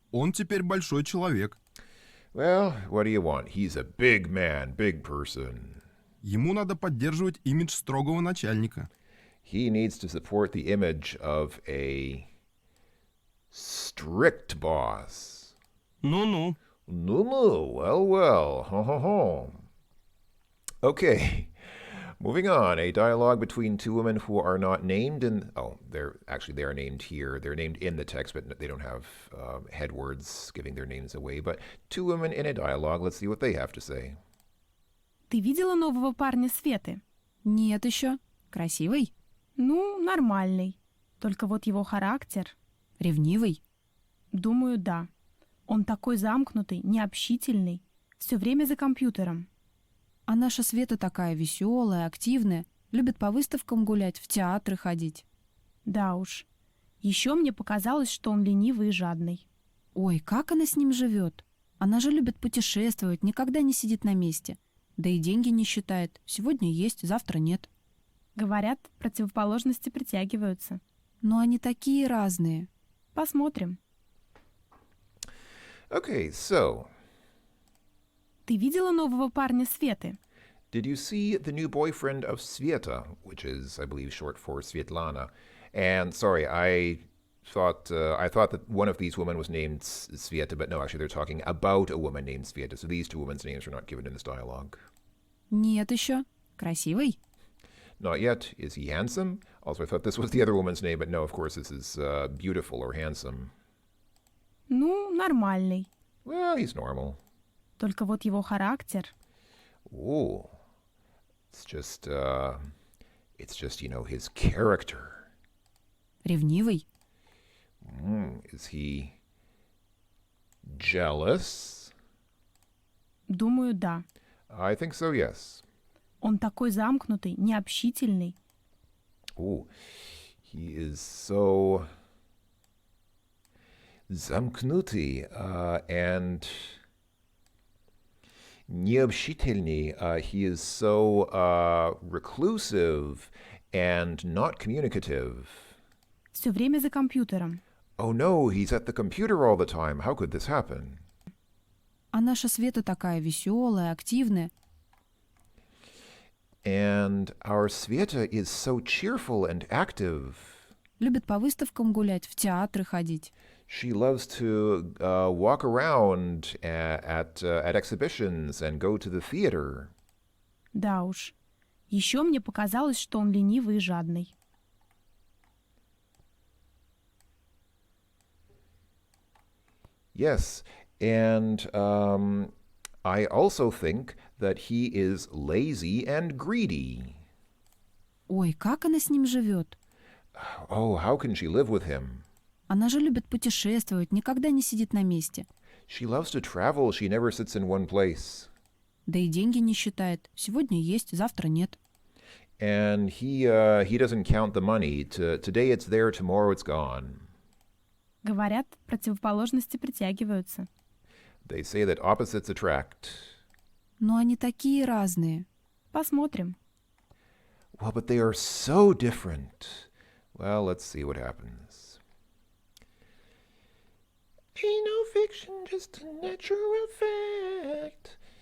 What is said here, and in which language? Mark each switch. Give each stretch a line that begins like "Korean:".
Russian: Он теперь большой человек.
English: Well, what do you want? He's a big man, big person.
Russian: Ему надо поддерживать имидж строгого начальника.
English: He needs to support the image of a strict boss.
Russian: Ну-ну.
English: No, well, ho ho ho. Okay, moving on. A dialogue between two women who are not named they are named here. They're named in the text, but they don't have head words giving their names away. But two women in a dialogue. Let's see what they have to say.
Russian: Ты видела нового парня Светы? Нет еще. Красивый? Ну, нормальный. Только вот его характер... Ревнивый? Думаю, да. Он такой замкнутый, необщительный. Все время за компьютером. А наша Света такая веселая, активная. Любит по выставкам гулять, в театры ходить. Да уж. Еще мне показалось, что он ленивый и жадный. Ой, как она с ним живет? Она же любит путешествовать, никогда не сидит на месте. Да и деньги не считает. Сегодня есть, завтра нет. Говорят, противоположности притягиваются. Но они такие разные. Посмотрим.
English: Okay, so
Russian: Ты видела нового парня Светы?
English: Did you see the new boyfriend of Sveta, which is, I believe, short for Svetlana? And sorry, I thought that one of these women was named Sveta, but no, actually they're talking about a woman named Sveta. So these two women's names are not given in this dialogue.
Russian: Нет еще. Красивый?
English: Not yet. Is he handsome? Also, I thought this was the other woman's name, but no, of course, this is beautiful or handsome.
Russian: Ну, нормальный.
English: Well, he's normal.
Russian: Только вот его характер.
English: Ooh, it's just his character.
Russian: Ревнивый?
English: Is he jealous?
Russian: Думаю, да.
English: I think so, yes.
Russian: Он такой замкнутый, необщительный.
English: Ooh, he is so замкнутый and необщительный. He is so reclusive and not communicative.
Russian: Все время за компьютером.
English: Oh no, he's at the computer all the time. How could this happen?
Russian: А наша Света такая веселая, активная.
English: And our Sveta is so cheerful and active.
Russian: Любит по выставкам гулять, в театры ходить.
English: She loves to walk around at exhibitions and go to the theater.
Russian: Да уж. Еще мне показалось, что он ленивый и жадный.
English: Yes, and I also think that he is lazy and greedy.
Russian: Ой, как она с ним живет?
English: Oh, how can she live with him?
Russian: Она же любит путешествовать, никогда не сидит на месте.
English: She loves to travel. She never sits in one place.
Russian: Да и деньги не считает. Сегодня есть, завтра нет.
English: And he doesn't count the money. Today it's there, tomorrow it's gone.
Russian: Говорят, противоположности притягиваются.
English: They say that opposites attract.
Russian: Но они такие разные. Посмотрим.
English: Well, but they are so different. Well, let's see what happens. Ain't no fiction, just a natural fact.